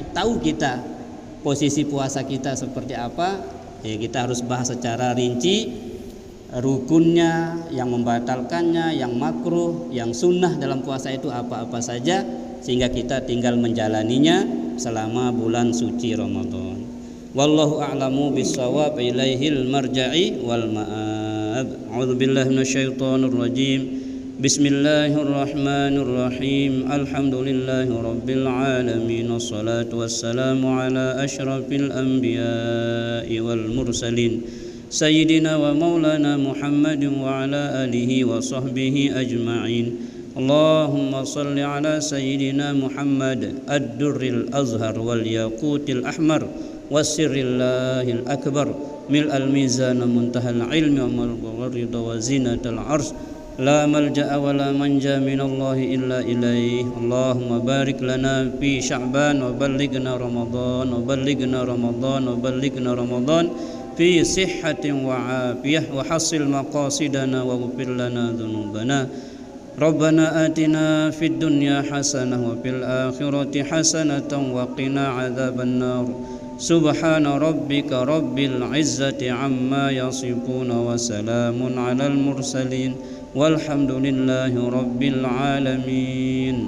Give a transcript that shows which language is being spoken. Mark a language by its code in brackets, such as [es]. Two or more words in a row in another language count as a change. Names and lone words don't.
[id] Tahu kita posisi puasa kita seperti apa, ya kita harus bahas secara rinci rukunnya, yang membatalkannya, yang makruh, yang sunnah dalam puasa itu apa-apa saja, sehingga kita tinggal menjalaninya selama bulan suci Ramadan. [ar] والله أعلم بالصواب، إليه المرجع والمآب. أعوذ بالله من الشيطان الرجيم. بسم الله الرحمن الرحيم. الحمد لله رب العالمين. والصلاة والسلام على أشرف الأنبياء والمرسلين. سيدنا ومولانا محمد وعلى آله وصحبه أجمعين. اللهم صل على سيدنا محمد الدر الأزهر والياقوت الأحمر وسر الله الأكبر ملء الميزان منتهى العلم ومبلغ الرضا وزنة العرش لا ملجأ ولا منجا من الله إلا إليه. اللهم بارك لنا في شعبان وبلغنا رمضان وبلغنا رمضان وبلغنا رمضان في صحة وعافية وحصل مقاصدنا واغفر لنا ذنوبنا. ربنا آتنا في الدنيا حسنة وفي الآخرة حسنة وقنا عذاب النار. سبحان ربك رب العزة عما يصفون وسلام على المرسلين والحمد لله رب العالمين.